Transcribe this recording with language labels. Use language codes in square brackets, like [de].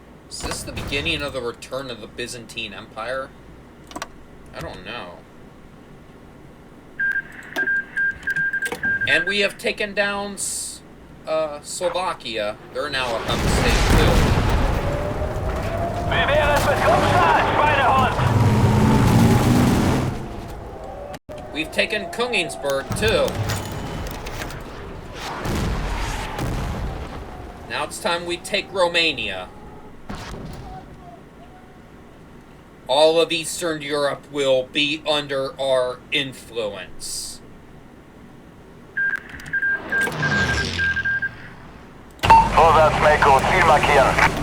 [en] Is this the beginning of the return of the Byzantine Empire? I don't know. And we have taken down Slovakia. They're now a puppet state too. [de] Wie wäre es mit Kopfstadt, Schweinehund? [en] We've taken Königsberg too. Now it's time we take Romania. All of Eastern Europe will be under our influence. [de] Vorwärts, Mako, Ziel markieren.